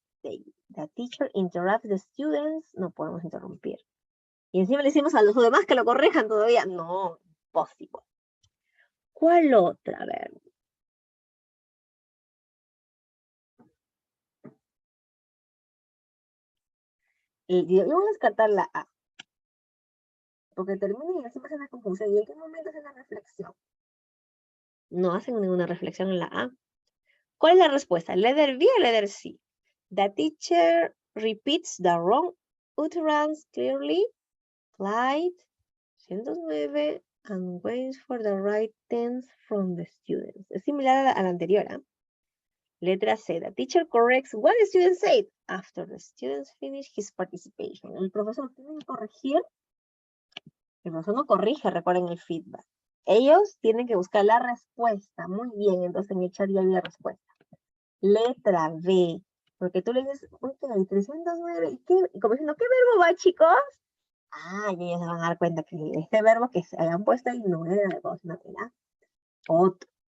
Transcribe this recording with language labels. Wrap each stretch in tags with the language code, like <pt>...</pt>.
<en>The teacher interrupts the students.</en> <es>No podemos interrumpir. Y encima le decimos a los demás que lo corrijan todavía. No, imposible. ¿Cuál otra? A ver. Yo voy a descartar la A. Porque termina y siempre se hace confusión. ¿Y en qué momento hace la reflexión? No hacen ninguna reflexión en la A. ¿Cuál es la respuesta? ¿Letter B o letter C?</es> <en>The teacher repeats the wrong utterance clearly. Flight 109 and waits for the right tense from the students.</en> <es>Es similar a la anterior. ¿Eh? Letra C.</es> <en>The teacher corrects what the student said after the students finish his participation.</en> <es>El profesor tiene que corregir. El profesor no corrige, recuerden el feedback. Ellos tienen que buscar la respuesta. Muy bien, entonces en el chat ya hay la respuesta. Letra B. Porque tú le dices, ok, 309. Y como diciendo, ¿qué verbo va, chicos? Ah, y ellos se van a dar cuenta que este verbo que se habían puesto ahí no era de voz, no era otro.</es>